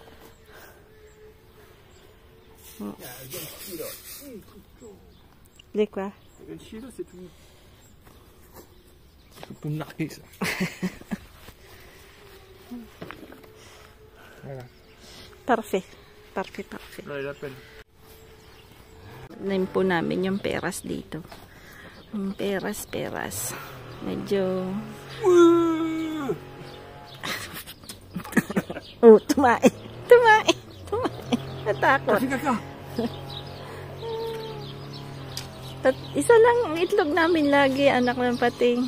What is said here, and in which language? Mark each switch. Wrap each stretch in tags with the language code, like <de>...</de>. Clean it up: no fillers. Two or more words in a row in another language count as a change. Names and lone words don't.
<fr>Il y a un ganchi là. Les quoi? Le ganchi là, c'est tout. C'est tout marqué ça. Voilà. Parfait. Parfait, parfait. Là, il appelle.</fr> <tl>Name po namin yung peras dito. Yung peras. Medyo... Oh, tumae. Natakot. Isa lang ang itlog namin lagi, anak ng pating.</tl>